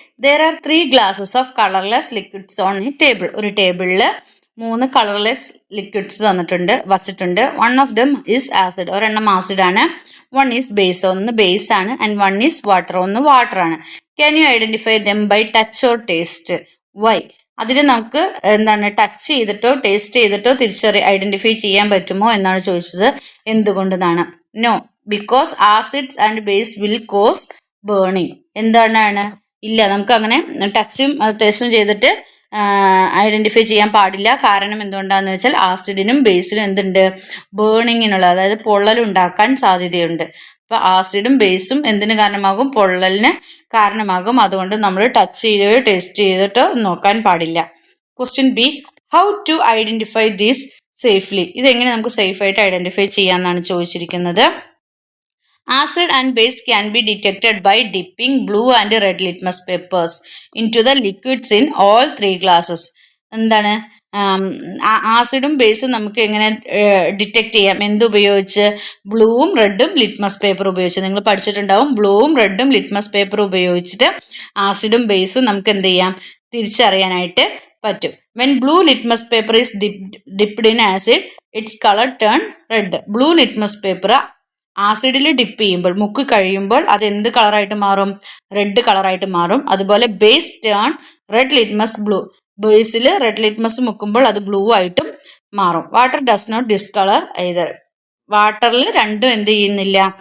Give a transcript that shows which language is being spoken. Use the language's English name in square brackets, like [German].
[English] There are 3 glasses of colorless liquids on a table. [Malayalam] ഒരു ടേബിളിൽ 3 colourless liquids വച്ചിട്ടുണ്ട്. [English] one of them is acid, [Malayalam] ഒരെണ്ണം acid ആണ്. [English] one is base, [Malayalam] ഒന്ന് base ആണ്. [English] and one is water, [Malayalam] ഒന്ന് water ആണ്. [English] Can you identify them by touch or taste? Why? [Malayalam] അതിൽ നമുക്ക് എന്താണ്? ടച്ച് ചെയ്തിട്ടോ ടേസ്റ്റ് ചെയ്തിട്ടോ ഐഡന്റിഫൈ ചെയ്യാൻ പറ്റുമോ എന്നാണ് ചോദിച്ചത്. എന്തുകൊണ്ടെന്നാണ്? [English] No, because acids and base will cause burning. [Malayalam] എന്താണ്? ഇല്ല, നമുക്ക് അങ്ങനെ ടച്ചും ടേസ്റ്റും ചെയ്തിട്ട് ഐഡന്റിഫൈ ചെയ്യാൻ പാടില്ല. കാരണം എന്തുകൊണ്ടാന്ന് വെച്ചാൽ ആസിഡിനും ബേസിനും എന്തുണ്ട്? ബേണിങ്ങിനുള്ള, അതായത് പൊള്ളലുണ്ടാക്കാൻ സാധ്യതയുണ്ട്. അപ്പൊ ആസിഡും ബേസും എന്തിന് കാരണമാകും? പൊള്ളലിന് കാരണമാകും. അതുകൊണ്ട് നമ്മൾ ടച്ച് ചെയ്യുകയോ ടേസ്റ്റ് ചെയ്തിട്ടോ നോക്കാൻ പാടില്ല. [English] Question B, how to identify these safely? [Malayalam] ഇതെങ്ങനെ നമുക്ക് സേഫ് ആയിട്ട് ഐഡന്റിഫൈ ചെയ്യാമെന്നാണ് ചോദിച്ചിരിക്കുന്നത്. [English] Acid and base can be detected by dipping blue and red litmus papers into the liquids in all 3 glasses. [Malayalam] എന്താണ്? ആസിഡും ബേസും നമുക്ക് എങ്ങനെ ഡിറ്റക്ട് ചെയ്യാം? എന്തുപയോഗിച്ച്? ബ്ലൂവും റെഡും ലിറ്റ്മസ് പേപ്പർ ഉപയോഗിച്ച്. നിങ്ങൾ പഠിച്ചിട്ടുണ്ടാവും. ബ്ലൂവും റെഡും ലിറ്റ്മസ് പേപ്പർ ഉപയോഗിച്ചിട്ട് ആസിഡും ബേസും നമുക്ക് എന്ത് ചെയ്യാം? തിരിച്ചറിയാനായിട്ട് പറ്റും. [English] When blue litmus paper is dipped in acid, its color turn red. [Malayalam] Blue litmus paper ആസിഡിൽ dip ചെയ്യുമ്പോൾ, മുക്ക് കഴിയുമ്പോൾ അത് എന്ത് കളറായിട്ട് മാറും? റെഡ് കളറായിട്ട് മാറും. അതുപോലെ [English] Base turn red litmus blue. [Malayalam] ബേസിൽ റെഡ് ലിറ്റ്മസ് മുക്കുമ്പോൾ അത് ബ്ലൂ ആയിട്ടും മാറും. [English] Water does not discolour either. [Malayalam] വാട്ടറിൽ രണ്ടും എന്ത് ചെയ്യുന്നില്ല?